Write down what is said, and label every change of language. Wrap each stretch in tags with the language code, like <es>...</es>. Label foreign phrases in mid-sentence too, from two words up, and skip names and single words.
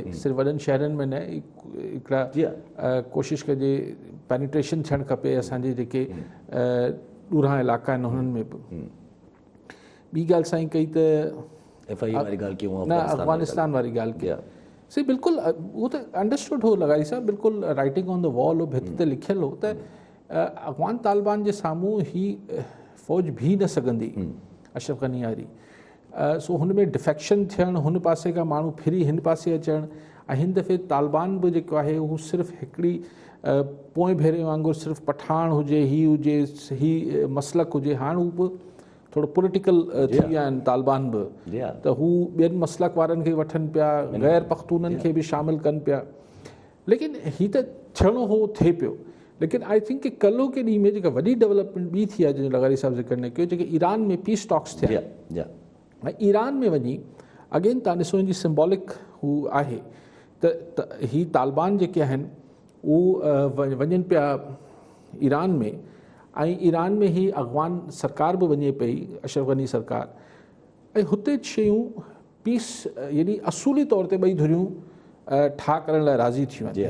<sd>सिर्फ़ु वॾनि शहरनि में न, हिकिड़ा कोशिशि कजे पेनिट्रेशन थियणु खपे असांजे जेके ॾूरां इलाइक़ा आहिनि हुननि में बि। ॿी ॻाल्हि साईं कई त FI वारी ॻाल्हि कयूं, न अफ़गानिस्तान वारी ॻाल्हि कई सही, बिल्कुलु उहो त अंडरस्टूड हो लॻाई साहिबु, बिल्कुलु</sd> <en>writing on the wall</en> <sd>हो, भित ते लिखियलु हो त अफ़गान तालिबान जे साम्हूं ही फ़ौज बीह न सघंदी अशरफ गनी वारी। सो हुन में डिफेक्शन थियणु, हुन पासे खां माण्हू फिरी हिन पासे अचणु, ऐं हिन दफ़े तालिबान बि जेको आहे उहो सिर्फ़ु हिकिड़ी पोएं भेरे वांगुरु सिर्फ़ु पठान हुजे, हुजे, ही मसलक हुजे। हाणे हू बि थोरो पॉलिटिकल थी विया आहिनि तालिबान बि, त हू ॿियनि मसलक वारनि खे वठनि पिया, गैर पख्तूननि खे बि शामिलु कनि पिया। लेकिन हीअ त थियणो हो, थिए पियो। लेकिन</sd> <en>I think</en> <sd>कि कल्ह के ॾींहं में जेका वॾी डेवलपमेंट ॿी थी आहे जंहिंजो लॻारी साहिबु ज़िक्र न कयो, जेके ईरान में</sd> <en>peace talks</en> <sd>थिया ऐं ईरान में वञी अगेन तव्हां ॾिसो हिनजी सिम्बॉलिक हू आहे त ही तालिबान जेके आहिनि उहे वञनि पिया ईरान में, ऐं ईरान में ही अफ़गान सरकार बि वञे पई, अशरफ गनी सरकार, ऐं हुते शयूं पीस यानी असूली तौर ते ॿई धुरियूं ठा करण लाइ राज़ी थियूं आहिनि।</sd>